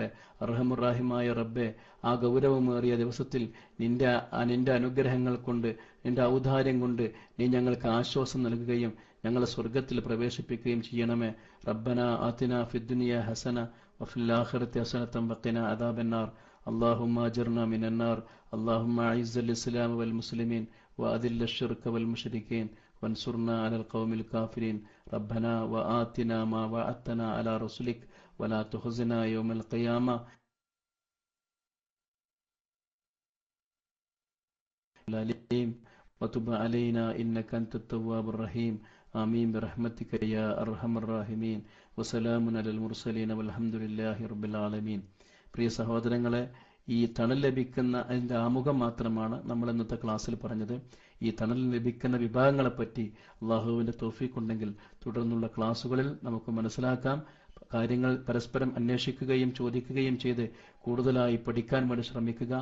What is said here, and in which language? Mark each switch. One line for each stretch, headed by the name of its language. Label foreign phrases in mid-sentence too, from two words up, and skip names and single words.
Malayalam: അർഹമുറാഹിമായ റബ്ബെ, ആ ഗൗരവമേറിയ ദിവസത്തിൽ നിന്റെ അനുഗ്രഹങ്ങൾ കൊണ്ട്, നിന്റെ ഔദാര്യം കൊണ്ട് നീ ഞങ്ങൾക്ക് ആശ്വാസം നൽകുകയും ഞങ്ങളെ സ്വർഗത്തിൽ പ്രവേശിപ്പിക്കുകയും ചെയ്യണമേ.
Arabic: ربنا آتنا في الدنيا حسنة وفي الآخرة حسنة وقنا عذاب النار. اللهم اجرنا من النار. اللهم اعز الاسلام والمسلمين واذل الشرك والمشركين وانصرنا على القوم الكافرين ربنا وآتنا ما وعدتنا على رسلك ولا تخزنا يوم القيامة العليم وتب علينا إنك أنت التواب الرحيم آمين برحمتك يا أرحم الراحمين وسلام على المرسلين والحمد لله رب العالمين.
Malayalam: പ്രിയ സഹോദരങ്ങളെ, ഈ തണൽ ലഭിക്കുന്ന അതിൻ്റെ ആമുഖം മാത്രമാണ് നമ്മൾ ഇന്നത്തെ ക്ലാസ്സിൽ പറഞ്ഞത്. ഈ തണൽ ലഭിക്കുന്ന വിഭാഗങ്ങളെപ്പറ്റി അള്ളാഹുവിൻ്റെ തൗഫീഖ് ഉണ്ടെങ്കിൽ തുടർന്നുള്ള ക്ലാസ്സുകളിൽ നമുക്ക് മനസ്സിലാക്കാം. കാര്യങ്ങൾ പരസ്പരം അന്വേഷിക്കുകയും ചോദിക്കുകയും ചെയ്ത് കൂടുതലായി പഠിക്കാൻ വേണ്ടി ശ്രമിക്കുക.